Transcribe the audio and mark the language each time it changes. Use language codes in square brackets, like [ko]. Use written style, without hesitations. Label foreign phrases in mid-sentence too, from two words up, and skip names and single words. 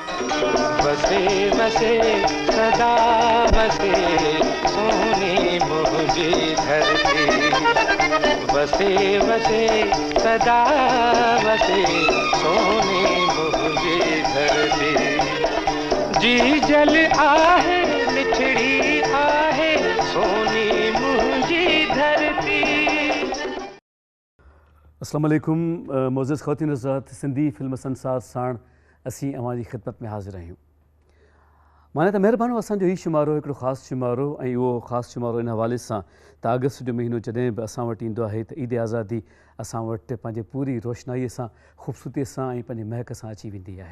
[sd] बसे बसे सदा बसे सोनी मुझे धरती, बसे बसे सदा बसे सोनी मुझे धरती, जी जल आहे मिठड़ी आहे सोनी मुझे धरती। [ar] السلام عليكم [sd] मोअज़्ज़ज़ ख़वातीन हज़रात, सिंधी फिल्म संसार साण असीं अवां जी ख़िदमत में हाज़िर आहियूं। माना त महिरबानी असांजो हीउ शुमारो हिकिड़ो ख़ासि शुमारो, ऐं उहो ख़ासि शुमारो इन हवाले सां त अगस्त जो महीनो जॾहिं बि असां वटि ईंदो आहे त ईद आज़ादी असां वटि पंहिंजे पूरी रोशनाईअ सां, ख़ूबसूरतीअ सां ऐं पंहिंजे महक सां अची वेंदी आहे।